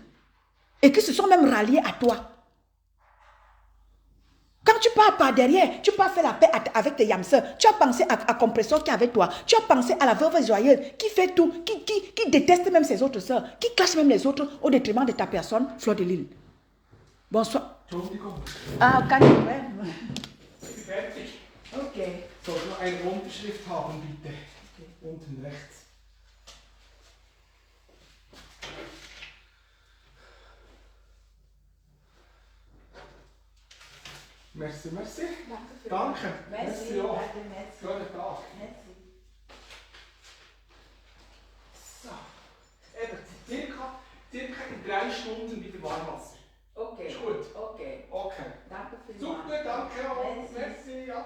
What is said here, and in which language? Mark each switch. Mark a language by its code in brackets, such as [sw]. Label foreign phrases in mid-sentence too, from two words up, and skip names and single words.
[fr] Et qui se sont même ralliés à toi. Quand tu pars par derrière, tu pars faire la paix avec tes yamseurs. Tu as pensé à Compresseur qui est avec toi. Tu as pensé à la veuve joyeuse qui fait tout, qui déteste même ses autres sœurs, qui clash même les autres au détriment de ta personne, Fleur de Lille. Bonsoir. [de] Ah, kann ich mehr? Ich bin fertig. Okay. Soll ich noch eine Unterschrift haben, bitte? Okay. Unten rechts. [fr] Merci, merci. [de] Danke. Merci, ja. Schönen Tag. [fr] Merci. [de] So. Eben, circa in 3 Stunden wieder Warmwasser. Okay. Ist gut? Okay. Okay. Danke vielmals. Super, danke auch. [fr] Merci. Merci, ade.